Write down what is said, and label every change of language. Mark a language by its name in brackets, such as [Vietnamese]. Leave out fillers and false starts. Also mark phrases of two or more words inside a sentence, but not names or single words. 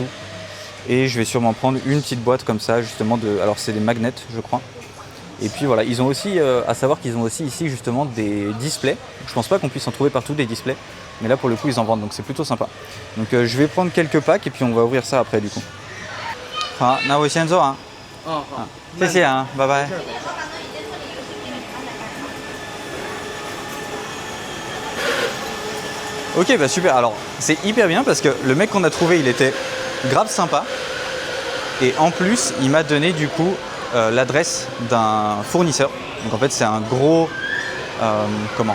[French] Et je vais sûrement prendre une petite boîte comme ça justement de. Alors c'est des magnets je crois. Et puis voilà, ils ont aussi, à savoir qu'ils ont aussi ici justement des displays. Je pense pas qu'on puisse en trouver partout des displays, mais là pour le coup ils en vendent donc c'est plutôt sympa. Donc je vais prendre quelques packs et puis on va ouvrir ça après du coup. [Chinese] Ah, 那我先做啊。哦，好，谢谢啊，拜拜。 [French] Ok, bah super. Alors, c'est hyper bien parce que le mec qu'on a trouvé, il était grave sympa. Et en plus, il m'a donné du coup l'adresse d'un fournisseur. Donc en fait, c'est un gros... comment?